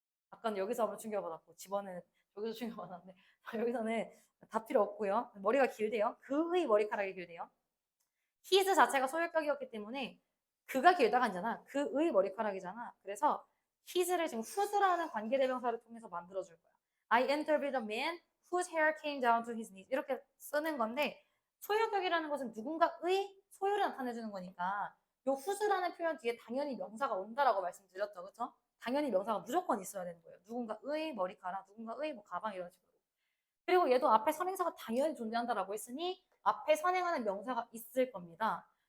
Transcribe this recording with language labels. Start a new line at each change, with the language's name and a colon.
Korean: 아까 여기서 한번 충격받았고 집어는 여기서 충격받았는데 여기서는 다 필요 없고요. 머리가 길대요. 그의 머리카락이 길대요. his 자체가 소유격이었기 때문에 그가 길다가 아니잖아. 그의 머리카락이잖아. 그래서 his를 지금 whose라는 관계대명사를 통해서 만들어줄 거야.
English: I interviewed a man whose hair came down to his knees.
Korean: 이렇게 쓰는 건데 소유격이라는 것은 누군가의 소유를 나타내주는 거니까 요 whose라는 표현 뒤에 당연히 명사가 온다라고 말씀드렸죠. 그렇죠? 당연히 명사가 무조건 있어야 되는 거예요. 누군가의 머리카락, 누군가의 뭐 가방 이런 식으로. 그리고 얘도 앞에 선행사가 당연히 존재한다라고 했으니 앞에 선행하는 명사가 있을 겁니다.